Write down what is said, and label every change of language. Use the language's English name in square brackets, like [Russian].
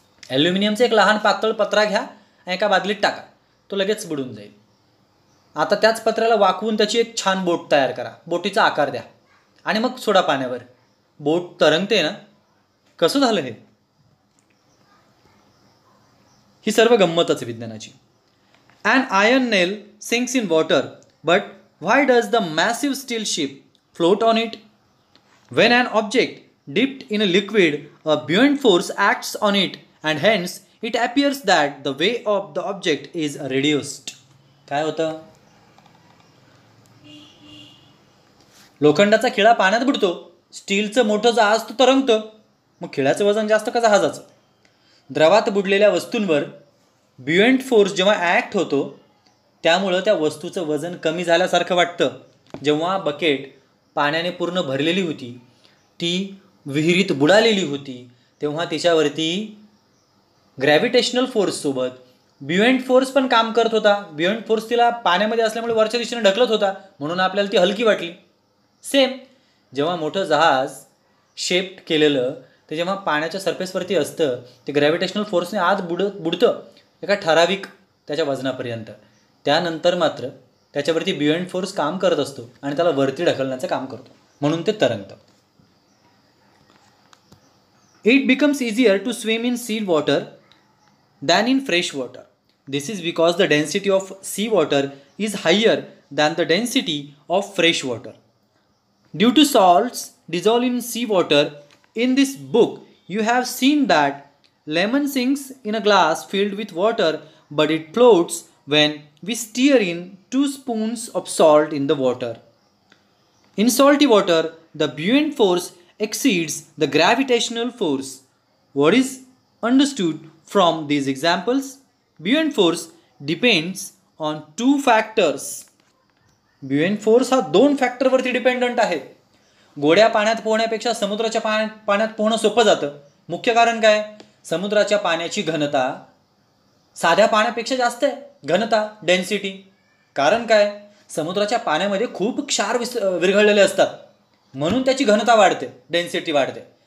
[Marathi] ॲल्युमिनियमचा एक लहान पातळ पत्रा घ्या आणि एका बादलीत टाका, तो लगेच बुडून जाईल. आता त्याच पत्र्याला वाकवून त्याची एक छान बोट तयार करा, बोटीचा आकार द्या आणि मग सोडा पाण्यावर, बोट तरंगते ना. कसं झालं हे? ही सर्व गंमतच विज्ञानाची. [English] An iron nail sinks in water, but why does the massive steel ship float on it? When an object dipped in a liquid, a buoyant force acts on it and hence it appears that the weight of the object is reduced. [Marathi] काय होतं? लोखंडाचा खिळा पाण्यात बुडतो, स्टीलचं मोठं जहाज तो तरंगतं, मग खिळ्याचं वजन जास्त का जहाजाचं? द्रवात बुडलेल्या वस्तूंवर buoyant फोर्स जेव्हा ॲक्ट होतो त्यामुळं त्या वस्तूचं वजन कमी झाल्यासारखं वाटतं. जेव्हा बकेट पाण्याने पूर्ण भरलेली होती, ती विहिरीत बुडालेली होती, तेव्हा तिच्यावरती ग्रॅव्हिटेशनल फोर्ससोबत buoyant फोर्स पण काम करत होता. buoyant फोर्स तिला पाण्यामध्ये असल्यामुळे वरच्या दिशेने ढकलत होता, म्हणून आपल्याला ती हलकी वाटली. सेम जेव्हा मोठं जहाज शेप्ड केलेलं ते जेव्हा पाण्याच्या सरफेसवरती असतं, ते ग्रॅव्हिटेशनल फोर्सने आज बुडतं एका ठराविक त्याच्या वजनापर्यंत. त्यानंतर मात्र त्याच्यावरती buoyant फोर्स काम करत असतो आणि त्याला वरती ढकलण्याचं काम करतो, म्हणून ते तरंगतं. [English] It becomes easier to swim in sea water than in fresh water. This is because the density of sea water is higher than the density of fresh water. Due to salts dissolved in sea water, in this book you have seen that lemon sinks in a glass filled with water, but it floats when we stir in 2 spoons of salt in the water. In salty water, the buoyant force exceeds the gravitational force. What is understood from these examples? Buoyant force depends on two factors. [Marathi] buoyant force हा दोन फॅक्टरवरती dependent आहे. गोड्या पाण्यात पोहण्यापेक्षा समुद्राच्या पाण्यात पोहणं सोपं जातं. मुख्य कारण काय? समुद्राच्या पाण्याची घनता साध्या पाण्यापेक्षा जास्त आहे. घनता, डेन्सिटी. कारण काय? समुद्राच्या पाण्यामध्ये खूप क्षार विरघळलेले असतात, म्हणून त्याची घनता वाढते, डेन्सिटी वाढते.